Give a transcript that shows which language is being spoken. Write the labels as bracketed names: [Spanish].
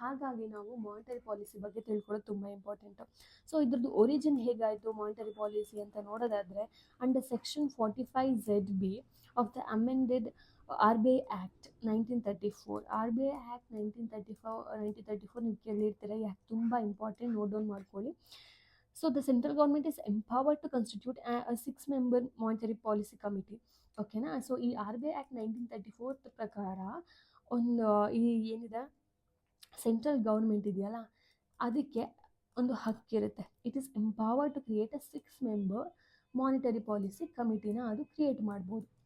[Kannada] ಹಾಗಾಗಿ ನಾವು monetary policy ಬಗ್ಗೆ ತಿಳ್ಕೊಳ್ಳೋದು ತುಂಬ ಇಂಪಾರ್ಟೆಂಟು. ಸೊ ಇದ್ರದ್ದು ಒರಿಜಿನ್ ಹೇಗಾಯಿತು ಮಾನಿಟರಿ ಪಾಲಿಸಿ ಅಂತ ನೋಡೋದಾದರೆ, [English] Under section 45ZB of the amended RBI Act 1934. [Kannada] RBI Act 1934 ನೀವು ಕೇಳಿರ್ತೀರ. ಈ ಆ್ಯಕ್ಟ್ ತುಂಬ ಇಂಪಾರ್ಟೆಂಟ್, ನೋಟ್ ಡೌನ್ ಮಾಡ್ಕೊಳ್ಳಿ. [English] So the central government is empowered to constitute a 6-member monetary policy committee. [Kannada] ಓಕೆನಾ. So ಈ RBI Act 1934 ಪ್ರಕಾರ ಒಂದು ಈ ಏನಿದೆ ಸೆಂಟ್ರಲ್ ಗೌರ್ಮೆಂಟ್ ಇದೆಯಲ್ಲ, ಅದಕ್ಕೆ ಒಂದು ಹಕ್ಕಿರುತ್ತೆ. [English] it is empowered to create a 6-member monetary policy ಕಮಿಟಿನ [Kannada] ಅದು ಕ್ರಿಯೇಟ್ ಮಾಡ್ಬೋದು.